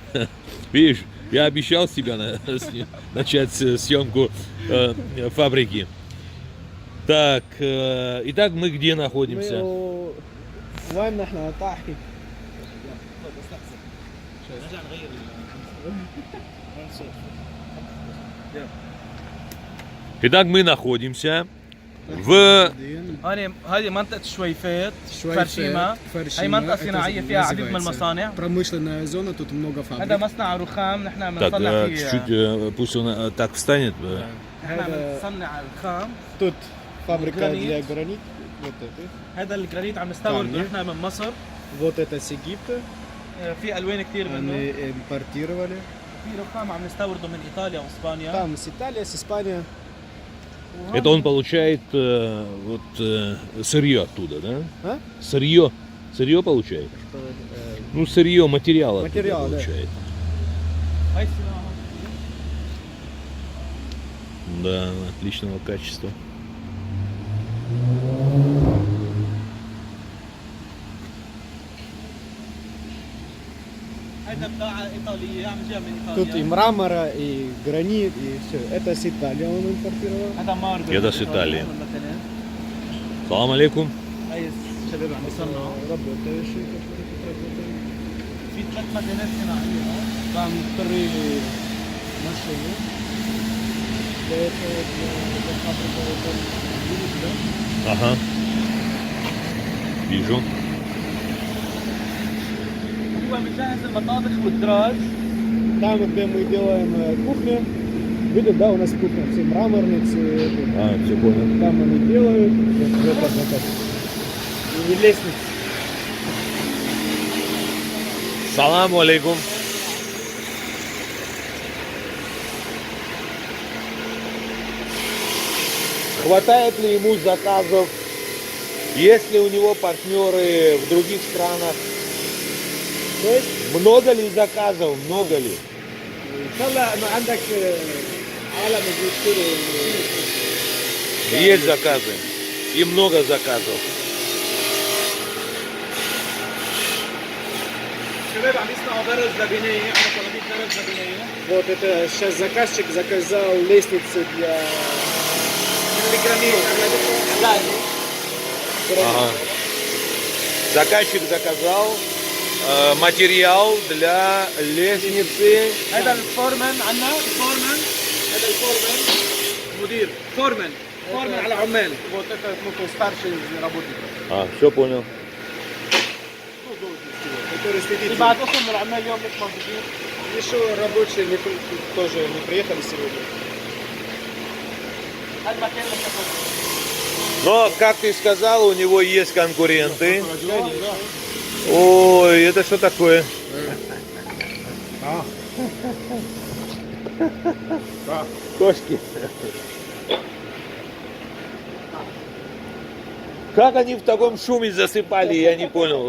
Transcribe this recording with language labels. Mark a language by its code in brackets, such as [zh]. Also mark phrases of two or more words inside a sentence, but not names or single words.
[ru] Видишь, я обещал с тебя начать съемку фабрики. Так, итак, мы где находимся? [ar] وين نحن طاحي؟ [ru] Итак, мы находимся в... [ar] هذه منطقة شويفات فرشيمة. هي منطقة صناعية فيها عديد من المصانع. [ru] Промышленная зона, тут много [ar] هذا [ru] фабрик. [ar] مصنع رخام نحن [ru] Так, [ar] بنصنع فيه. [ru] чуть-чуть, пусть он так встанет. [ar] نحن بنصنع الخام. [ru] Тут фабрика Гранит. для гранит. Вот это. [ar] هذا الجرانيت عم نستورده نحن من مصر. [ru] Вот это с Египта. [ar] في الوان كثير منه. [ru] Они импортировали. [ar] في رخام عم نستورده من ايطاليا واسبانيا. [ru] Там с Италии, с Испании. Это он получает сырье оттуда, да? А? Сырье получает? Ну, сырье, материал оттуда Материал, да. получает. [ar] هاي الصناعة. [ru] Да, отличного качества. [ar] هذا بضاعة إيطالية عم جاء من [ru] Тут и [ar] إيطاليا. [ru] мрамора, и гранит, и все. Это с Италии он импортировал. [ar] هذا ماربل. هذا с إيطالии. مثلا. سلام عليكم. هاي الشباب عم يصنعوا. [ru] Работающий, который тут работает. [ar] في ثلاث مكانات صناعية. [ru] Там три машины. Для этого, для фабрики, вот он видишь, да? Ага. Вижу. [ar] هو بجهز المطابخ والدراج. [ru] Там, где мы делаем кухню, видишь, да, у нас кухня, все мраморные, все это. А, все понял. Там они делают, вот это. И лестница. [ar] سلام عليكم. [ru] Хватает ли ему заказов? Есть ли у него партнеры в других странах? То есть, Много ли заказов? Много ли? [ar] إن شاء الله إنه عندك عالم بيشتروا. [ru] Есть заказы. И много заказов. [ar] الشباب عم يصنعوا برز لبناية، عم طلبية برز لبناية. [ru] Вот это сейчас заказчик заказал лестницу для Ага. Заказчик заказал материал для лестницы. [ar] هذا الفورمان عنا الفورمان. هذا الفورمان مدير فورمان على عمال. [ru] Вот это ну, старший работник. А, все понял. который следит. И [ar] بعد اسم العمال اليوم مش موجودين. [ru] Еще рабочие тоже не приехали сегодня. [ar] هذا المكان اللي بناخذه. [ru] Но, как ты сказал, у него есть конкуренты. Ой, это что такое? Кошки. Как они в таком шуме засыпали, я не понял.